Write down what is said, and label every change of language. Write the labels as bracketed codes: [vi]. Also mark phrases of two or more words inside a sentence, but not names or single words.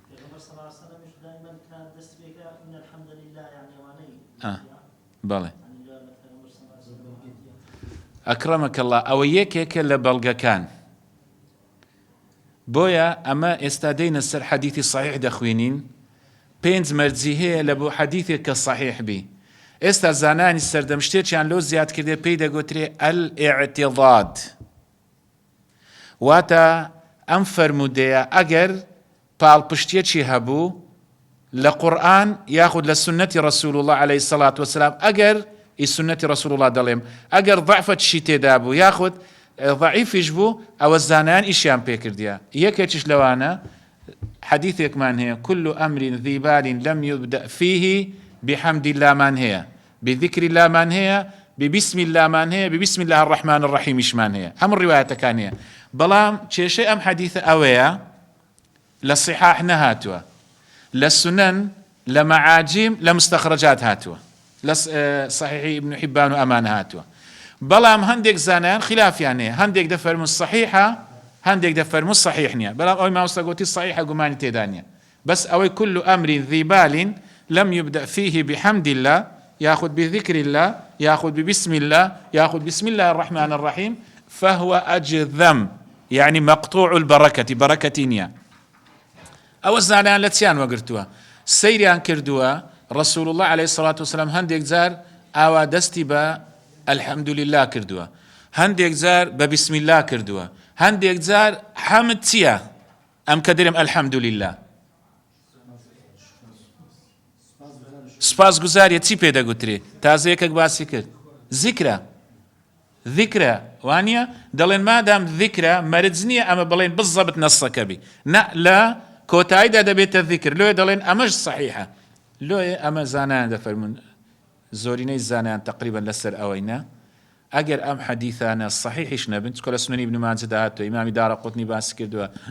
[ckb] بەڵێ ئەکرەمەکەڵڵا ئەوە یەکێکە لە بەڵگەکان بۆیە ئەمە ئێستا دەینە سەر حەدیثی صحیح دەخوێنین 5 مەرجی هەیە لە بۆ حەدیثێک کە صحیح بی ئێستا زانانی سەردەم شتێکیان لۆ زیاد کردێ پێی دەگوترێ ئەلئیعتیضاد واتە ئەم فەرموودەیە ئەگەر پاڵپشتێکی هەبوو لە قورئان یاخود لە سنەتی [ar] رسول الله عليه الصلاة والسلام [ckb] ئەگەر سنەتی رسول الله دەڵێم ئەگەر ضعفەتشی تێدا بوو یاخود ضعیفیش بوو ئەوە زانایان ئیشیان پێکردیە. یەکێکیش لەوانە حەدیثێکمان هەیە [ar] كل أمر ذي بال لم يبدأ فيه بحمد الله [ckb] مان هەیە [ar] بذكر الله [ckb] مان هەیە [ar] ببسم الله [ckb] مان هەیە [ar] ببسم الله الرحمن الرحيم [ckb] مان هەیە هەموو ڕیوایەتەکان هەیە بەڵام کێشەی ئەم حەدیثە ئەوەیە لە صحاح نەهاتووە لە سنن لە مەعاجم لە مستەخرەجات هاتووە لە صحیحی ابن حبان و ئەمان هاتووە بەڵام هەندێک زانایان خلافیان هەیە هەندێک دەفەرمون صحیحە هەندێک دەفەرمون صحیح نییە بەڵام ئەوەی مامۆستا گوتی صحیحە گومانی تێدا نییە بەس ئەوەی [ar] كل أمر ذي بال لم يبدأ فيه بحمد الله ياخذ بذكر الله ياخذ ببسم الله ياخذ بسم الله الرحمن الرحيم فهو أجذم يعني مقطوع البركة [ckb] بركة نية ئەوە زانایان لە چیان وەگرتووە سەیریان کردووە [ar] رسول الله عليه الصلاة والسلام [ckb] هەندێک جار ئاوا دەستی بە الحەمدولله کردووە هەندێک جار بە [ar] بسم الله [ckb] کردووە هەندێک جار حەمد چییە ئەم کە دەرێم الحەمدولله سپاس گوزاریە چی پێدەگوترێ تازە یەکێک باسی کرد ذیکرە وانە دەڵێن مادام ذیکرە مەرج نییە ئەمە بڵێن بزەبت نەسەکە بی نە لە کۆتاییدا دەبێتە ذیکر لۆیە دەڵێن ئەمەش صحیحە لۆیە ئەمە زانایان دەفەرمون زۆرینەی زانایان تقریبا لەسەر ئەوەینە ئەگەر ئەم حەدیثانە صحیحیش نەبن چکە لە سنەنی ابن ماجەدا هاتووە ئیمامی دارەقوتنی باسی کردووە